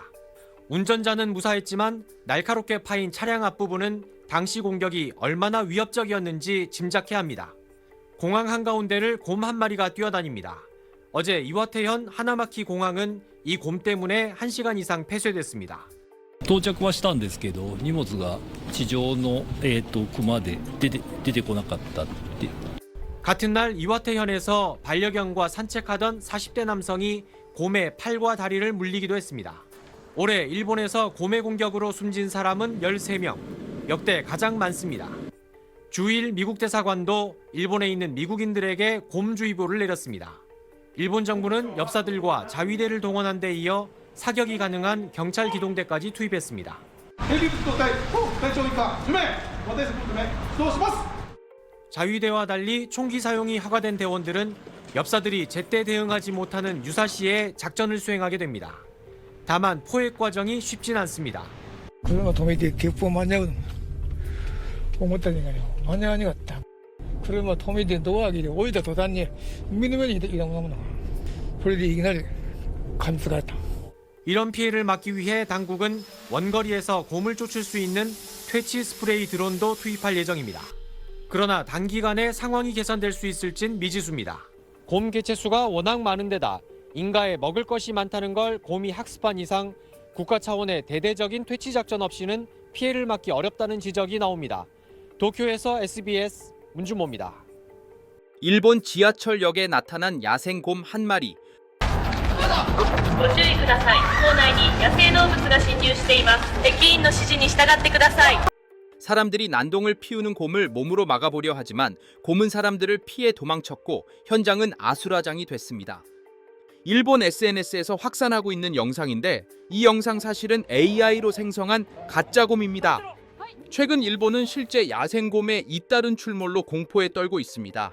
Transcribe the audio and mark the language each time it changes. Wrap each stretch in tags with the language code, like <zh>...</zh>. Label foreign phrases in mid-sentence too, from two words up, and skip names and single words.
<ko>운전자는 무사했지만 날카롭게 파인 차량 앞부분은 당시 공격이 얼마나 위협적이었는지 짐작해야 합니다. 공항 한가운데를 곰 한 마리가 뛰어다닙니다. 어제 이와테현 하나마키 공항은 이 곰 때문에 1시간 이상 폐쇄됐습니다.</ko> <ja>到着はしたんですけど、荷物が地上の、熊で出てこなかったっていう。</ja> <ko>같은 날 이와테현에서 반려견과 산책하던 40대 남성이 곰의 팔과 다리를 물리기도 했습니다. 올해 일본에서 곰의 공격으로 숨진 사람은 13명, 역대 가장 많습니다. 주일 미국 대사관도 일본에 있는 미국인들에게 곰주의보를 내렸습니다. 일본 정부는 엽사들과 자위대를 동원한 데 이어 사격이 가능한 경찰 기동대까지 투입했습니다.</ko> <ja>헤비 部隊と隊長以下10名、私たちのため出動します。</ja> <ko>자위대와 달리 총기 사용이 허가된 대원들은 엽사들이 제때 대응하지 못하는 유사시에 작전을 수행하게 됩니다. 다만 포획 과정이 쉽진 않습니다.</ko> <ja>車止めて鉄砲間に合うの思ったんじゃないよ。間に合わなかった。車止めてドア開けて降りた途端に目の前にいたもの。それでいきなり噛みつかれた。</ja> <ko>이런 피해를 막기 위해 당국은 원거리에서 곰을 쫓을 수 있는 퇴치 스프레이 드론도 투입할 예정입니다. 그러나 단기간에 상황이 개선될 수 있을진 미지수입니다. 곰 개체수가 워낙 많은 데다 인가에 먹을 것이 많다는 걸 곰이 학습한 이상 국가 차원의 대대적인 퇴치 작전 없이는 피해를 막기 어렵다는 지적이 나옵니다. 도쿄에서 SBS 문준모입니다. 일본 지하철역에 나타난 야생곰 한 마리.</ko> <ja>ご注意ください。構内に野生動物が侵入しています。駅員の指示に従ってください。</ja> <ko>사람들이 난동을 피우는 곰을 몸으로 막아보려 하지만 곰은 사람들을 피해 도망쳤고 현장은 아수라장이 됐습니다. 일본 SNS에서 확산하고 있는 영상인데 이 영상 사실은 AI로 생성한 가짜곰입니다. 최근 일본은 실제 야생곰의 잇따른 출몰로 공포에 떨고 있습니다.</ko>